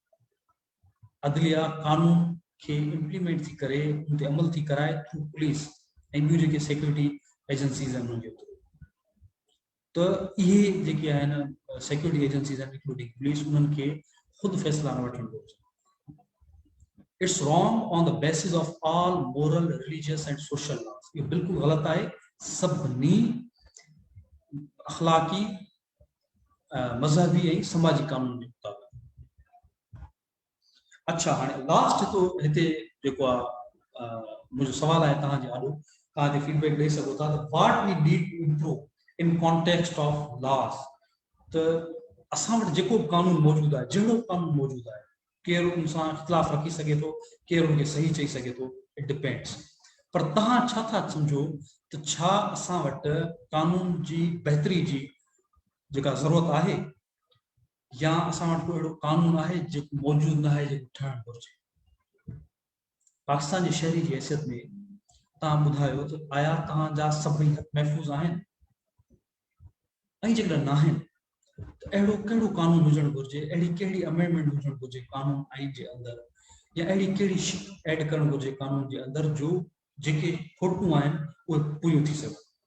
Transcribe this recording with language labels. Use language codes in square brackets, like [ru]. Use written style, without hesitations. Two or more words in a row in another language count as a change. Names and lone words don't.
[sd] अदलिया कानून खे इम्प्लीमेंट थी करे उन ते अमल थी कराए थ्रू पुलिस ऐं ॿियूं जेके [en] security agencies [sd] आहिनि उनजे थ्रू। त इहे जेके आहिनि [en] security agencies [sd] आहिनि [en] including police, [sd] उन्हनि खे ख़ुदि फ़ैसिला न वठणु घुरिजे। [en] It's wrong on the basis of all moral, religious and social laws, [sd] इहो बिल्कुलु ग़लति आहे सभिनी अख़लाक़ी, मज़हबी ऐं समाजी कानून जे मुताबिक़। अच्छा, हाणे लास्ट तो हिते जेको आहे मुंहिंजो सवाल आहे तव्हांजे आॾो, तव्हां हिते फीडबैक ॾेई सघो था त [en] what we need to improve in context of laws. [sd] त असां वटि जेको बि कानून मौजूदु आहे, जहिड़ो कानून मौजूदु आहे, केरु उन सां इख़्तिलाफ़ रखी सघे थो, केरु उनखे सही चई सघे थो, [en] It depends. [sd] पर तव्हां छा था सम्झो त छा असां वटि कानून जी बहितरी जी जेका ज़रूरत आहे, या असां वटि कोई अहिड़ो कानून आहे जेको मौजूदु न आहे, जेको ठहणु घुरिजे। पाकिस्तान जे शहरी जी हैसियत में तव्हां ॿुधायो त आया तव्हांजा सभई हक़ महफ़ूज़ आहिनि, ऐं जेकॾहिं न आहिनि त अहिड़ो कहिड़ो कानून हुजणु घुरिजे, अहिड़ी कहिड़ी अमेंडमेंट हुजणु घुरिजे कानून आइन जे अंदरि, या अहिड़ी कहिड़ी शिक ऐड करणु घुरिजे कानून जे अंदरि जो जेके खोटूं आहिनि उहे पूरियूं थी सघनि।